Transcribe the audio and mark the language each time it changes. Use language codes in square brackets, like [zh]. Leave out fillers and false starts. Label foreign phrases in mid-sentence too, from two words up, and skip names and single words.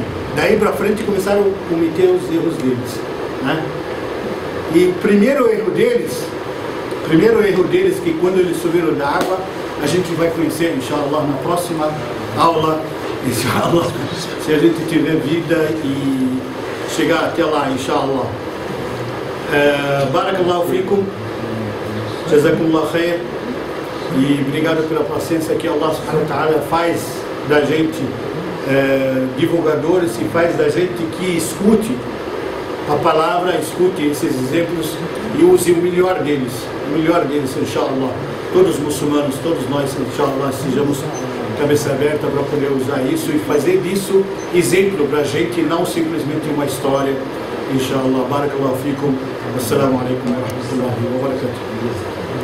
[pt] Daí para frente começaram a cometer os erros deles, né? E o primeiro erro deles, que quando eles subiram da água, a gente vai conhecer, inshallah, na próxima aula, inshallah, se a gente tiver vida e chegar até lá, inshallah. [ar] بارك الله فيكم، جزاكم الله خير, [pt] e obrigado pela paciência que [ar] الله سبحانه وتعالى [pt] faz da gente divulgadores, e faz da gente que escute a palavra, escute esses exemplos e use o melhor deles, inshallah. Todos os muçulmanos, todos nós, inshallah, sejamos cabeça aberta para poder usar isso e fazer disso exemplo para a gente, não simplesmente uma história. [ar] إن شاء الله. بارك الله فيكم. Assalamu alaikum wa rahmatullahi wa barakatuh.